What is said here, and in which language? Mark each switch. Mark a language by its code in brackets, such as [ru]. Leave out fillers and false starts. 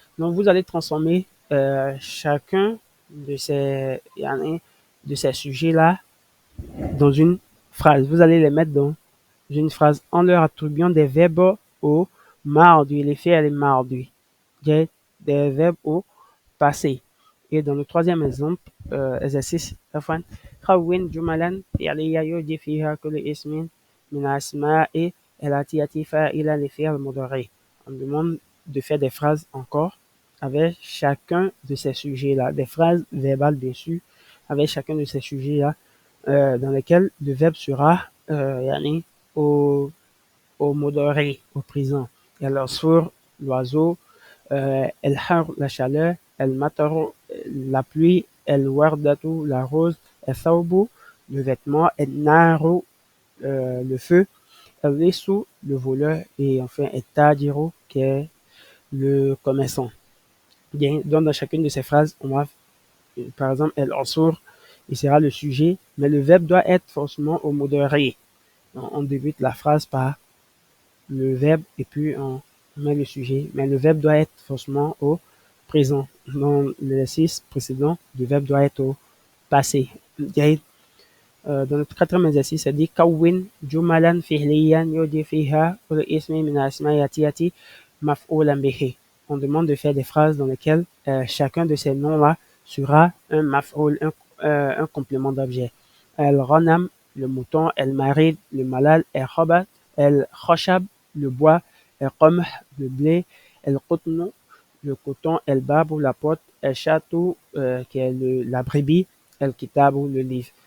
[fr] Donc vous allez transformer chacun de ces sujets-là dans une phrase. Vous allez les mettre dans une phrase en leur attribuant des verbes au mardi, les fi'l mardi, des verbes au passé. Et dans le troisième exemple, exercice, [ar] كون جملا فعلية يوجد فيها كل اسم من الأسماء التي يأتي فاعلا لفعل المضارع. [fr] On demande de faire des phrases encore avec chacun de ces sujets-là, des phrases verbales bien sûr, avec chacun de ces sujets-là, dans lesquels le verbe sera au, au modéré, au présent. العصفور, l'oiseau, الحر, la chaleur, المطر, la pluie, الوردة, la rose, الثوب, le vêtement, النار, le feu, اللص, le voleur, et enfin التاجر, qui est le commerçant. Bien, donc dans chacune de ces phrases, on va, par exemple, العصفور, il sera le sujet, mais le verbe doit être forcément au modéré. On débute la phrase par le verbe et puis on met le sujet, mais le verbe doit être forcément au présent. Dans l'exercice précédent, le verbe doit être au passé. Dans notre quatrième exercice, ça dit [ar] كون جملا فعليا يوجد فيها كل اسم من الأسماء التي مفعولا به. [fr] On demande de faire des phrases dans lesquelles chacun de ces noms-là sera un maf'oul, un complément d'objet. الغنم, le mouton, المريض, le malade, الخبز, الخشب, le bois, القمح, le blé, القطن, le coton, الباب, la porte, الشاة, qui est la brebis, الكتاب, le livre.